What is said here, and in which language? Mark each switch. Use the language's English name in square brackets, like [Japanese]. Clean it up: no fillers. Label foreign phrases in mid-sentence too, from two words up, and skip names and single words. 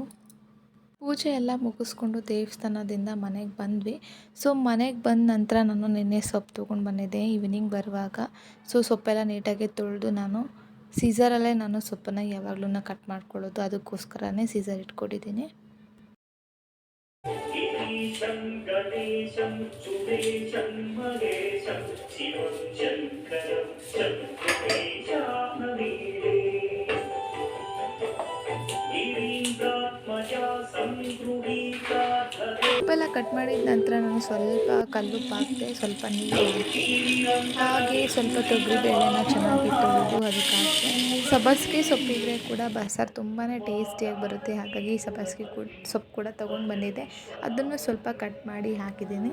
[Kannada] ಪೂಜೆ ಎಲ್ಲ ಮುಗಿಸ್ಕೊಂಡು ದೇವಸ್ಥಾನದಿಂದ ಮನೆಗೆ ಬಂದ್ವಿ. ಸೊ ಮನೆಗೆ ಬಂದ ನಂತರ ನಾನು ನಿನ್ನೆ ಸೊಪ್ಪು ತೊಗೊಂಡು ಬಂದಿದ್ದೆ ಈವ್ನಿಂಗ್ ಬರುವಾಗ. ಸೊ ಸೊಪ್ಪೆಲ್ಲ ನೀಟಾಗಿ ತೊಳೆದು ನಾನು ಸೀಸರಲ್ಲೇ ನಾನು ಸೊಪ್ಪನ್ನು ಯಾವಾಗಲೂ ಕಟ್ ಮಾಡ್ಕೊಳ್ಳೋದು, ಅದಕ್ಕೋಸ್ಕರನೇ ಸೀಸರ್ ಇಟ್ಕೊಂಡಿದ್ದೀನಿ. [Sanskrit] गणेशं सुरेशं महेशं शिवं शङ्करं शङ्करेशानवीरे गिरीन्द्रात्मजा संगृहीता [Kannada] ಸೊಪ್ಪೆಲ್ಲ ಕಟ್ ಮಾಡಿದ ನಂತರ ನಾನು ಸ್ವಲ್ಪ ಕಲ್ಲುಪ್ಪು ಹಾಕಿದೆ, ಸ್ವಲ್ಪ ನೀರು ಹಾಕಿ ಹಾಗೆ ಸ್ವಲ್ಪ ತೊಗರಿಬೇಳೆನ ಚೆನ್ನಾಗಿ ತೊಳೆದು ಅದಕ್ಕೆ ಹಾಕಿದೆ. ಸಬ್ಬಸಿಗೆ ಸೊಪ್ಪಿದ್ರೆ ಕೂಡ ಬಸ್ಸಾರು ತುಂಬಾ ಟೇಸ್ಟಿಯಾಗಿ ಬರುತ್ತೆ. ಹಾಗಾಗಿ ಸಬ್ಬಸಿಗೆ ಸೊಪ್ಪು ಕೂಡ ತೊಗೊಂಡು ಬಂದಿದ್ದೆ, ಅದನ್ನು ಸ್ವಲ್ಪ ಕಟ್ ಮಾಡಿ ಹಾಕಿದ್ದೀನಿ.